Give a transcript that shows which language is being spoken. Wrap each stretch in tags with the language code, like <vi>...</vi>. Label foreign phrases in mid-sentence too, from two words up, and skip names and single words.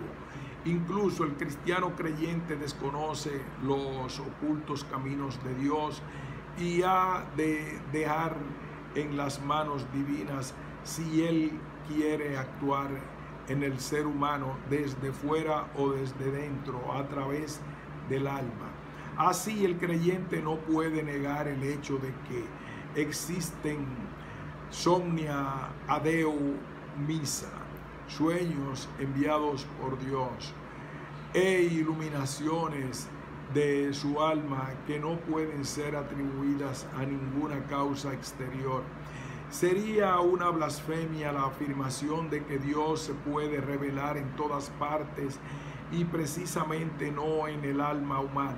<es>Incluso el cristiano creyente desconoce los ocultos caminos de Dios y ha de dejar en las manos divinas si Él quiere actuar en el ser humano desde fuera o desde dentro a través del alma. Así el creyente no puede negar el hecho de que existen</es> <la>somnia adeu missa,</la> <es>sueños enviados por Dios e iluminaciones de su alma que no pueden ser atribuidas a ninguna causa exterior. Sería una blasfemia la afirmación de que Dios se puede revelar en todas partes y precisamente no en el alma humana.</es>